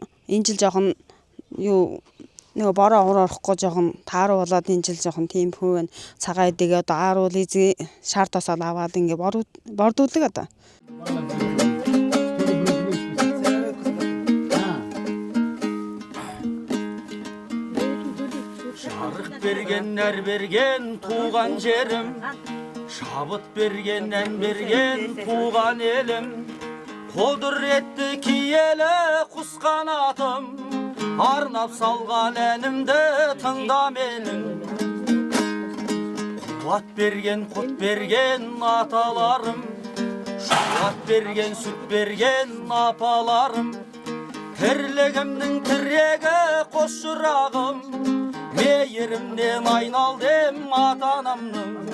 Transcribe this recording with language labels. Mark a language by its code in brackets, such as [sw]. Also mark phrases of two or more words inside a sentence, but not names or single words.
[mn] Энэ жил жоохон юу нэг бороо орохгүй жоохон тааруу болоод энэ жил жоохон тийм хөө байна. Цагаан эдийг одоо ааруул эзээ шар тосоод аваад ингээ бордуулдаг одоо. [kk] Шарх берген, нар берген туған жерім, шабыт берген, ән берген туған елім, құдіретті киелі құс қанатым, арнап салған әнімді тыңда менің. Қуат берген, құт берген аталарым, шуат берген, сүт берген апаларым, тірлігімнің тірегі қос жырағым, мейірімнен айналдым ата-анамның.